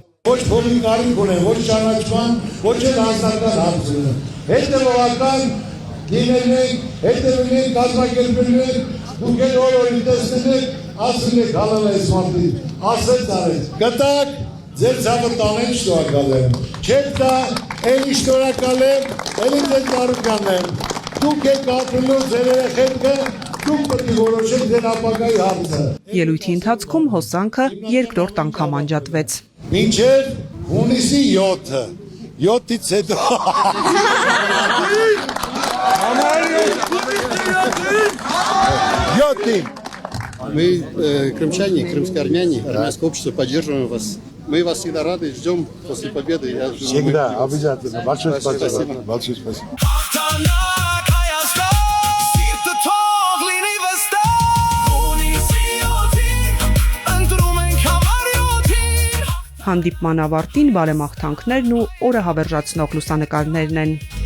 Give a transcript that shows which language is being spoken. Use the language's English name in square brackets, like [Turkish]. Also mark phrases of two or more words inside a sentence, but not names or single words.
[Armenian] Ոչ փողի կարիք ունեն, ոչ ճանաչման, ոչ էլ անձնական հարց ունեն։ Հետևողական լինենք, հետևենք, կազմակերպելու ենք, դուք էլ օր-օրին տեսնեք, ասել եք հալալ այս մարդի, ասեց արեց։ Գտակ, ձեր ցավը տանեն շնորհակալ եմ։ Չեք տա, էլի շնորհակալ եմ, էլի ձեր Ծառուկյանն եմ։ Դուք եք ապրելու ձեր երեխեքը, դուք պետք է որոշեք ձեր ապագայի հարցը։ Ելույթի ընթացքում հոսանքը երկրորդ անգամ անջատվեց։ Մինչև հունիսի 7-ը, 7-ից հետո։ [Russian] Мы, крымчане, крымско-армяне, армянское общество, поддерживаем вас. Мы вас всегда рады, ждем после победы. Всегда, обязательно. Большое спасибо. Большое спасибо. [Armenian] Հանդիպման ավարտին բարեմաղթանքներն ու օրը հավերժացնող լուսանկարներն են։